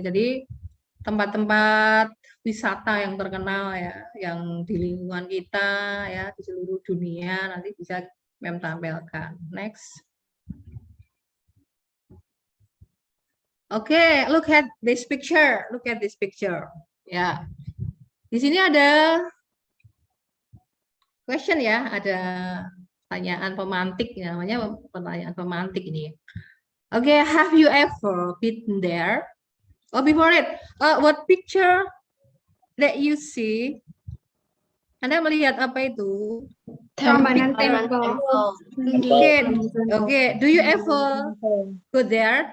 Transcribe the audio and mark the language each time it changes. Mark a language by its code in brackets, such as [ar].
[id] Jadi tempat-tempat wisata yang terkenal ya, yang di lingkungan kita ya, di seluruh dunia, nanti bisa mem tampilkan. [en] Next. Okay, look at this picture. Look at this picture. Ya. [id] Di sini ada question ya, ada pertanyaan pemantik, namanya pertanyaan pemantik ini. [en] Okay, have you ever been there? Oh, before it, what picture that you see? [id] Anda melihat apa itu? [en] Prambanan Temple. Okay. Okay. Do you ever go there?